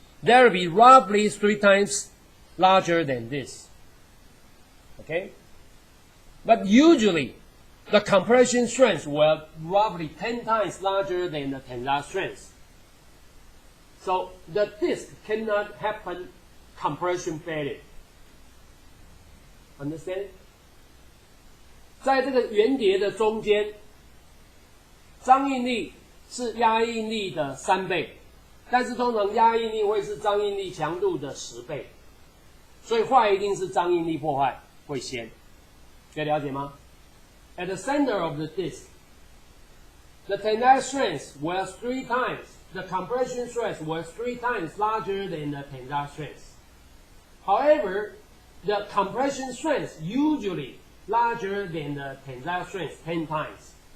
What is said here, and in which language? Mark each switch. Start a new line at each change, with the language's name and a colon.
English: That will be roughly 3 times larger than this. Okay? But usually, the compression strength will roughly 10 times larger than the tensile strength. So the disk cannot happen compression failure. Understand?
Chinese: 在这个圆碟的中间，张应力是压应力的3倍，但是通常压应力会是张应力强度的10倍，所以坏一定是张应力破坏会先，可以了解吗？
English: At the center of the disk, the tensile strength was 3 times, the compression stress was 3 times larger than the tensile strength. However, the compression strength usually larger than the tensile strength 10 times.